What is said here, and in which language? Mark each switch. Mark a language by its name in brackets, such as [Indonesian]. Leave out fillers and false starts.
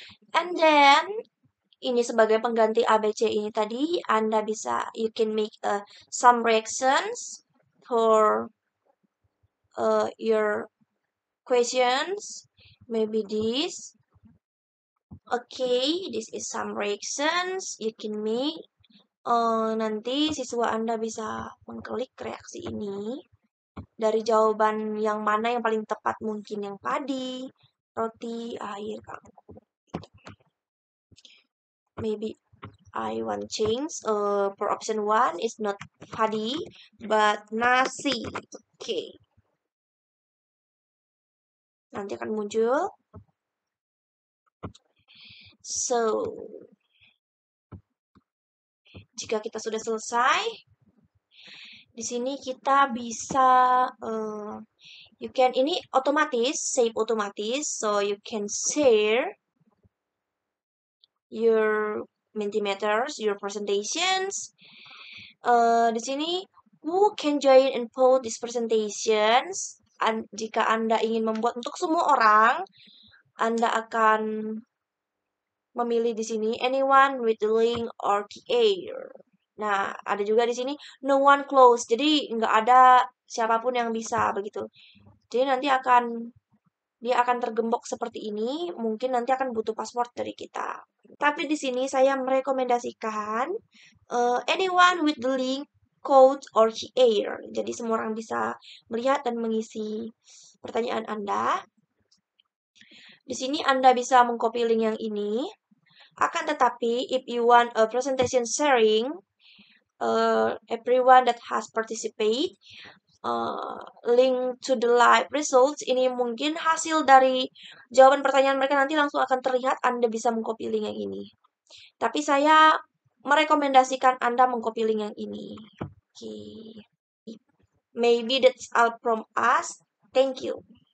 [English] And then [Indonesian] ini sebagai pengganti ABC ini tadi, Anda bisa, [English] you can make some reactions for your questions. Maybe this. Okay, this is some reactions you can make. [Indonesian] Nanti siswa Anda bisa mengklik reaksi ini. Dari jawaban yang mana yang paling tepat, mungkin yang padi, roti, air, kangkung. [English] Maybe I want change. For option 1 is not padi, but nasi. Okay. [Indonesian] Nanti akan muncul. [English] So, [Indonesian] jika kita sudah selesai, di sini kita bisa [English] you can, [Indonesian] ini otomatis, [English] save [Indonesian] otomatis, [English] so you can share your Mentimeters, your presentations. [Indonesian] Di sini [English] who can join and post these presentations. [Indonesian] Jika Anda ingin membuat untuk semua orang, Anda akan memilih di sini [English] anyone with the link or creator. [Indonesian] Nah, ada juga di sini [English] no one close. [Indonesian] Jadi nggak ada siapapun yang bisa begitu. Jadi nanti dia akan tergembok seperti ini. Mungkin nanti akan butuh password dari kita. Tapi di sini saya merekomendasikan [English] anyone with the link, code, or creator. [Indonesian] Jadi semua orang bisa melihat dan mengisi pertanyaan Anda. Di sini Anda bisa mengcopy link yang ini. Akan tetapi, [English] if you want a presentation sharing, everyone that has participate, link to the live results, [Indonesian] ini mungkin hasil dari jawaban pertanyaan mereka nanti langsung akan terlihat. Anda bisa mengcopy link yang ini. Tapi saya merekomendasikan Anda mengcopy link yang ini. [English] Okay. Maybe that's all from us. Thank you.